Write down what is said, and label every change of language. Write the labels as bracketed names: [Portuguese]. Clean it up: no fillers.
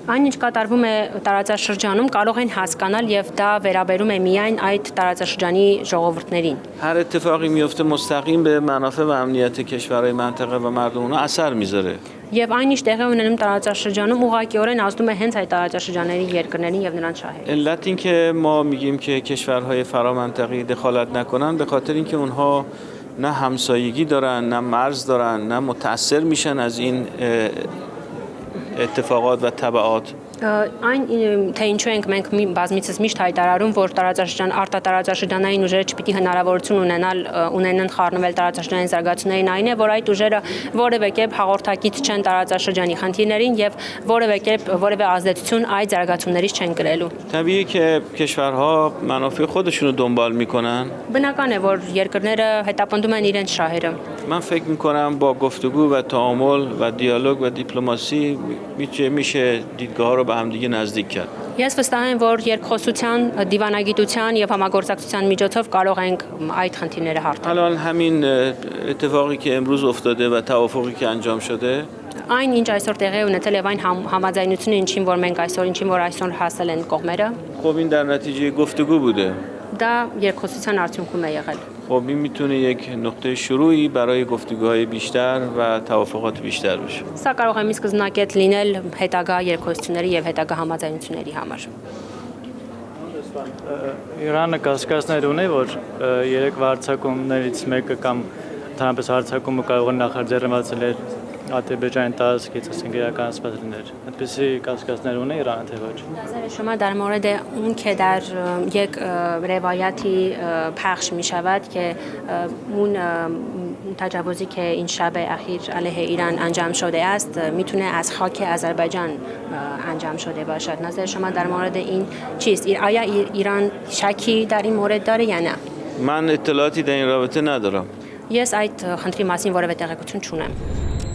[Armenian] Այն ինչ կատարվում է տարածաշրջանում կարող են հասկանալ եւ դա վերաբերում է միայն այդ տարածաշրջանի ժողովուրդներին։ [Persian] هر اتفاقی میفته مستقیم به منافع و امنیت کشورهای منطقه و مردم اونها اثر میذاره. [Armenian] Եվ այն ինչ տեղի ունենում տարածաշրջանում ուղղակիորեն ազդում է հենց այդ տարածաշրջանների երկրներին եւ նրանց շահերին։ [Persian] علت این که ما میگیم که کشورهای فرامنطقی دخالت نکنن به خاطر اینکه اونها نه همسایگی دارن، نه مرز دارن، نه متأثر میشن از این اتفاقات و تبعات. [Armenian] Այն թե ինչու ենք մենք բազմիցս միշտ հայտարարում, որ արտատարածաշրջանային ուժերը չպիտի հնարավորություն ունենան խառնվել տարածաշրջանային զարգացումներին, այն է, որ այդ ուժերը որևէ կերպ հաղորդակից չեն տարածաշրջանի խնդիրներին եւ որևէ ազդեցություն այդ զարգացումներից չեն կրելու։ [Persian] طبیعیه که کشورها منافع خودشونو دنبال میکنن. [Armenian] Բնական է, որ երկրները հետապնդում են իրենց շահերը։ [Persian] من فکر میکنم با گفتگو و تعامل و دیالوگ و دیپلماسی میشه دیدگاه رو به هم دیگه نزدیک کرد. [Armenian] Ես վստահ եմ, որ երկխոսության, դիվանագիտության եւ համագործակցության միջոցով կարող ենք այդ խնդիրները հարթել։ [Persian] الان همین اتفاقی که امروز افتاده و توافقی که انجام شده [Armenian] Այն ինչ այսօր տեղի ունեցել եւ այն համաձայնությունը, ինչին որ մենք այսօր հասել են կողմերը, [Persian] خب این در نتیجه گفتگو بوده. [Armenian] դա երկխոսության արդյունքում է եղել։ [Persian] خب این میتونه یک نقطه شروعی برای گفتگوهای بیشتر و توافقات بیشتر بشه. [Armenian] Սա կարող է մի սկզբնակետ լինել հետագա երկխոսությունների եւ հետագա համաձայնությունների համար։ Իրանը կասկածներ ունի, որ երեք վարձակումներից մեկը կամ ընդհանրապես հարձակումը կարող է նախաձեռնված լինել Ադրբեջանի տարածքից, ասենք իրականացված լիներ։ Այդպիսի կասկածներ ունի Իրանը թե ոչ։ [Persian] نظر شما در مورد اون که در یک روایتی پخش می شود که اون تجاوزی که این شب اخیر علیه ایران انجام شده است میتونه از خاک آذربایجان انجام شده باشد. نظر شما در مورد این چیست؟ آیا ایران شکی در این مورد داره یا نه؟ من اطلاعاتی در این رابطه ندارم. [Armenian] Ես այդ խնդրի մասին որևէ տեղեկություն չունեմ։